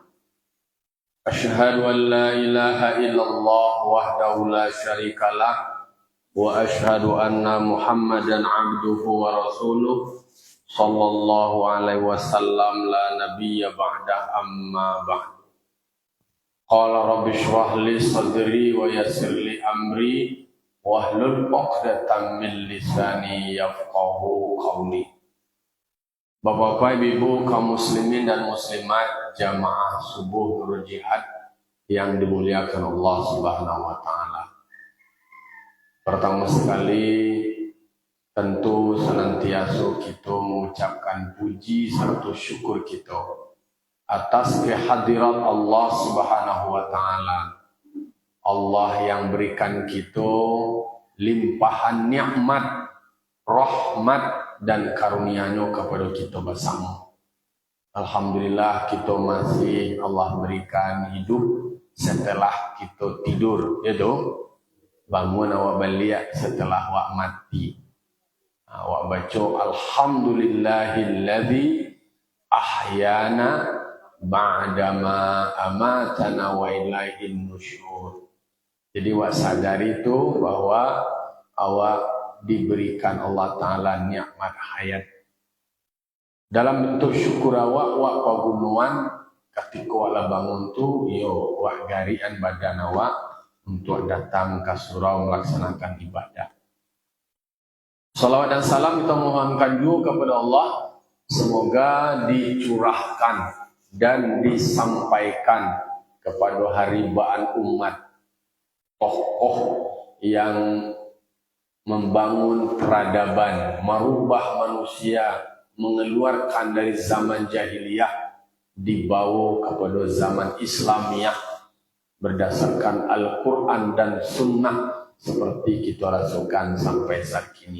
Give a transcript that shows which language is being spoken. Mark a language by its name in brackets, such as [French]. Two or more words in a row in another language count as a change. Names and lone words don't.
[Arabic] أشهد أن لا إله إلا الله وحده لا شريك له وأشهد أن محمدا عبده ورسوله صلى الله عليه وسلم لا نبي بعده أما بعد. قال رب اشرح لي صدري ويسر لي أمري واحلل عقدة من لساني يفقهوا قولي. [Indonesian] Bapak-bapak, ibu, kaum muslimin dan muslimat jamaah subuh Nurul Jihad yang dimuliakan Allah [Arabic] سبحانه وتعالى. [Indonesian] Pertama sekali tentu senantiasa kita mengucapkan puji serta syukur kita atas kehadirat Allah [Arabic] سبحانه وتعالى. [Indonesian] Allah yang berikan kita limpahan nikmat, rahmat dan karunia-Nya kepada kita bersama. Alhamdulillah kita masih Allah berikan hidup setelah kita tidur, [Minangkabau] ya doh. Bangun awak balik setelah awak mati. Awak baca [Arabic] الحمد لله الذي أحيانا بعد ما أماتنا وإليه النشور. [Minangkabau] Jadi awak sadari itu bahwa awak diberikan Allah Ta'ala nikmat hayat. Dalam bentuk syukur awak pagunuan ketika awak bangun tu, yo awak garian badan awak untuk datang ke surau melaksanakan ibadah. [Indonesian] Salawat dan salam kita mohonkan juga kepada Allah, semoga dicurahkan dan disampaikan kepada haribaan umat, tokoh yang membangun peradaban, merubah manusia, mengeluarkan dari zaman jahiliyah, dibawa kepada zaman Islamiyah berdasarkan Al-Quran dan Sunnah seperti kita rasakan sampai saat ini.